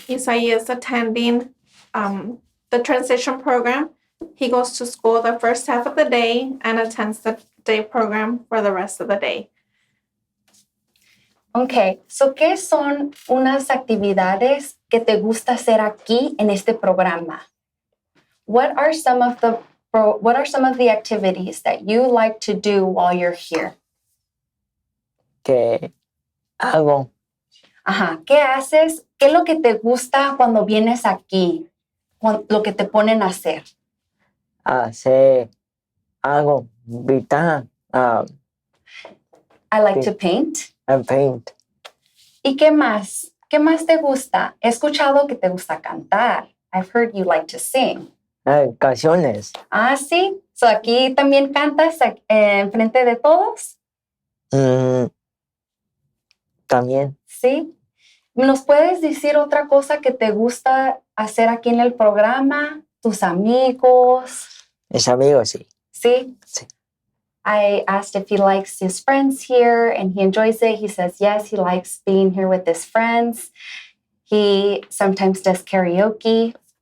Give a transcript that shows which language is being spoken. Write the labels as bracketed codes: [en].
[en] Isai is attending the transition program. He goes to school the first half of the day and attends the day program for the rest of the day. Okay. [es] So, ¿qué son unas actividades que te gusta hacer aquí en este programa? [en] What are some of the activities that you like to do while you're here? [es] Que hago, Ajá. ¿Qué haces? ¿Qué es lo que te gusta cuando vienes aquí? Lo que te ponen a hacer. hacer algo, pintar, [en] I like [es] Sí. [en] to paint. paint, [es] ¿Y qué más? ¿Qué más te gusta? He escuchado que te gusta cantar. [en] I've heard you like to sing. [es] canciones. Ah, sí. So, aquí también cantas en frente de todos. También, Sí. ¿Nos puedes decir otra cosa que te gusta hacer aquí en el programa? ¿Tus amigos? mis amigos, sí. Sí. Sí. [en] I asked if he likes his friends here and he enjoys it. He says yes, he likes being here with his friends. He sometimes does karaoke.